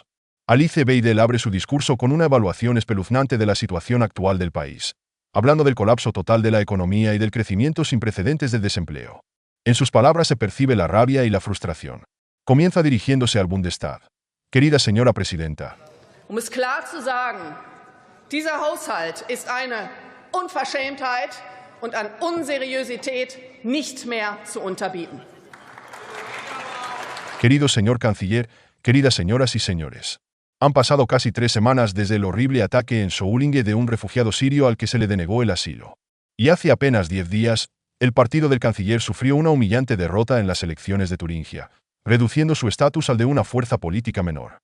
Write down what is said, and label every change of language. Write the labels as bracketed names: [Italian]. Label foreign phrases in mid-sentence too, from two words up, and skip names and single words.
[Spanish] Alice Weidel abre su discurso con una evaluación espeluznante de la situación actual del país, hablando del colapso total de la economía y del crecimiento sin precedentes del desempleo. En sus palabras se percibe la rabia y la frustración. Comienza dirigiéndose al Bundestag. Querida señora presidenta. [German] Es klar zu sagen, dieser Haushalt ist eine Unverschämtheit und an Unseriosität nicht mehr zu unterbieten. [Spanish] Querido señor canciller, queridas señoras y señores. Han pasado casi 3 semanas desde el horrible ataque en Solingen de un refugiado sirio al que se le denegó el asilo. Y hace apenas 10 días, el partido del canciller sufrió una humillante derrota en las elecciones de Turingia, reduciendo su estatus al de una fuerza política menor.